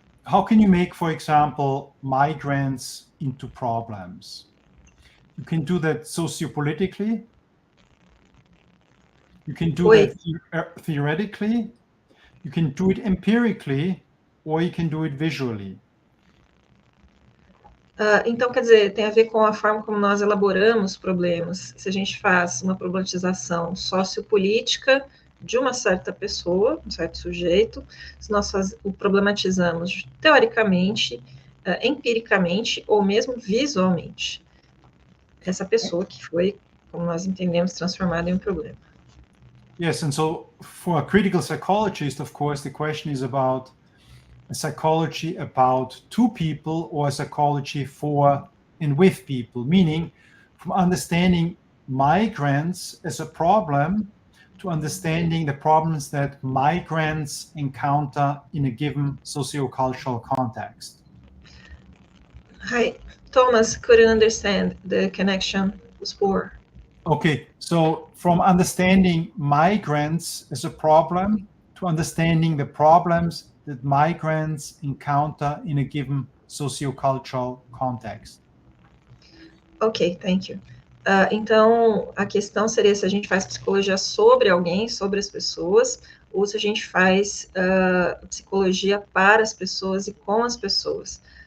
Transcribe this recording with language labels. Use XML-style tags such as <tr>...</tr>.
<en>How can you make, for example, migrants into problems? You can do that sociopolitically. You can do that theoretically. You can do it empirically, or you can do it visually.</en> <pt>Então, quer dizer, tem a ver com a forma como nós elaboramos problemas. Se a gente faz uma problematização sociopolítica de uma certa pessoa, um certo sujeito, se nós o problematizamos teoricamente, empiricamente ou mesmo visualmente, essa pessoa que foi, como nós entendemos, transformada em um problema.</pt> <en>Yes, and so for a critical psychologist, of course, the question is about a psychology about two people or a psychology for and with people, meaning from understanding migrants as a problem to understanding the problems that migrants encounter in a given sociocultural context. Hi, Thomas couldn't understand the connection was poor. Okay, so from understanding migrants as a problem to understanding the problems that migrants encounter in a given sociocultural context. Ok, thank you.</en> <pt>Então, a questão seria se a gente faz psicologia sobre alguém, sobre as pessoas, ou se a gente faz psicologia para as pessoas e com as pessoas.</pt>